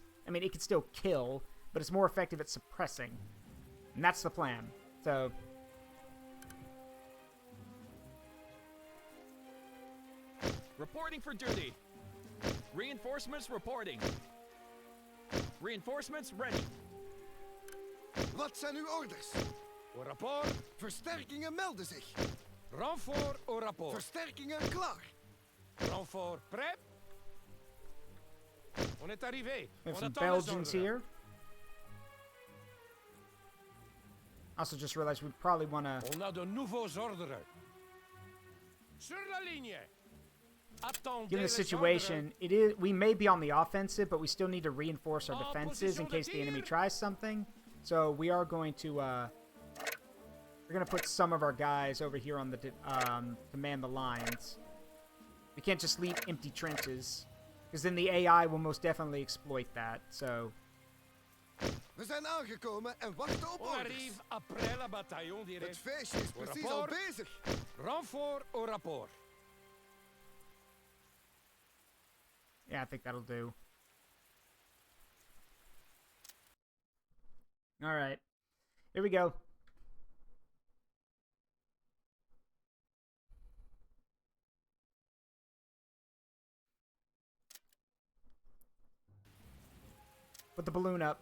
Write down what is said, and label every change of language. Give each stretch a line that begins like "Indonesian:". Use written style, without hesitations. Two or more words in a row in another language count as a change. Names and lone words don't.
English: I mean, it can still kill, but it's more effective at suppressing. And that's the plan. So... reporting for duty. Reinforcements reporting. Reinforcements ready.
Dutch: Wat zijn uw orders?
French: Au rapport.
Dutch: Versterkingen melden zich.
French: Renfort au rapport.
Dutch: Versterkingen klaar.
French: Renfort prêt. On est arrivé.
English: We have
French: On
English: some
French: attend les
English: Belgians
French: ordres.
English: here. Also just realized we probably want to...
French: On a de nouveaux ordres. Sur la ligne. Attendez
English: Given the
French: les
English: situation, we may be on the offensive, but we still need to reinforce our defenses in case the enemy tries something. So we are going to we're going to put some of our guys over here on the to man the lines. We can't just leave empty trenches, because then the AI will most definitely exploit that. So
Dutch: We zijn aangekomen en wachten op
French: On
English: orders.
French: arrive après la bataillon
Dutch: Het
French: direct.
Dutch: feestje is
French: Au
Dutch: precies al
French: rapport.
Dutch: bezig.
French: Renfort au rapport.
English: yeah, I think that'll do. All right, here we go. Put the balloon up.